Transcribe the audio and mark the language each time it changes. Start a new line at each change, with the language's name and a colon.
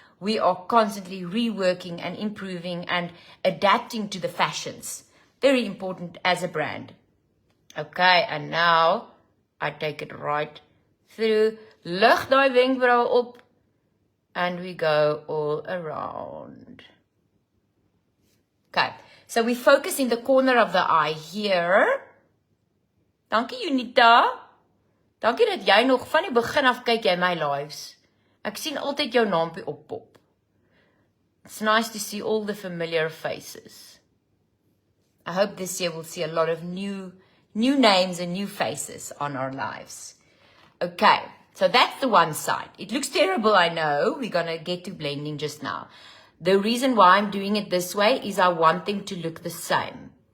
English: We are constantly reworking and improving and adapting to the fashions. Very important as a brand. Okay, and now I take it right through.
Afrikaans: Lig daai wenkbrauwe op.
English: And we go all around. Okay, so we focus in the corner of the eye here.
Afrikaans: Dankie Junita. Dankie dat jy nog van die begin af kyk jy my lives. Ek sien altyd jou naampie oppop.
English: It's nice to see all the familiar faces. I hope this year we'll see a lot of new names and new faces on our lives. Okay, so that's the one side. It looks terrible, I know. We're going to get to blending just now. The reason why I'm doing it this way is I want them to look the same.